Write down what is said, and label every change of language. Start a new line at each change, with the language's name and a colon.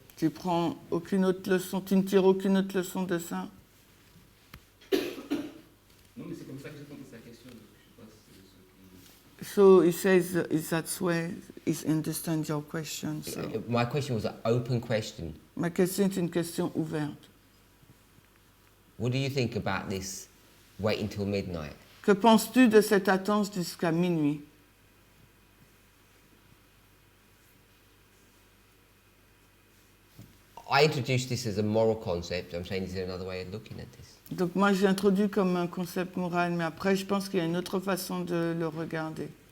French: Tu prends aucune autre leçon, tu ne tires aucune autre leçon de ça? Non, mais c'est comme ça que j'ai compris sa question. Donc je sais pas si c'est ce qui...
English: So he says that's where he understands your question. So. My question was an open question.
French: Ma question est une question ouverte.
English: What do you think about this wait until midnight?
French: Que penses-tu de cette attente jusqu'à minuit?
English: I introduced this as a moral concept. I'm saying, is there another way of looking at this?
French: Donc moi j'ai introduit comme un concept moral, mais après je pense qu'il y a une autre façon de le regarder.